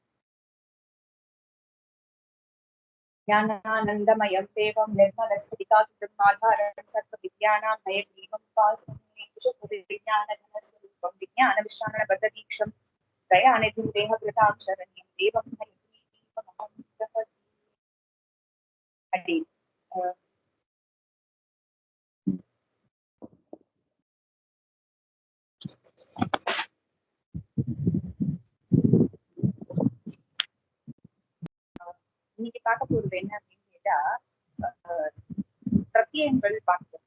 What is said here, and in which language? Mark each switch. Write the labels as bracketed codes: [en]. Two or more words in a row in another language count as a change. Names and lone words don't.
[sa] ज्ञानानन्दमयं देवं निर्मलस्फटिकाकृतिम् आधारं सर्वविद्यानां हयग्रीवं ज्ञानघनस्वरूपं विज्ञानविश्राणबद्धदीक्षं दयानिधिं देहकृतां शरण्यं देवं हयग्रीवमहं प्रपद्ये। [ta] இன்னைக்கு பார்க்க போறது என்ன அப்படின்னு கேட்டா, பிரத்யங்கள் பார்க்கிறோம்.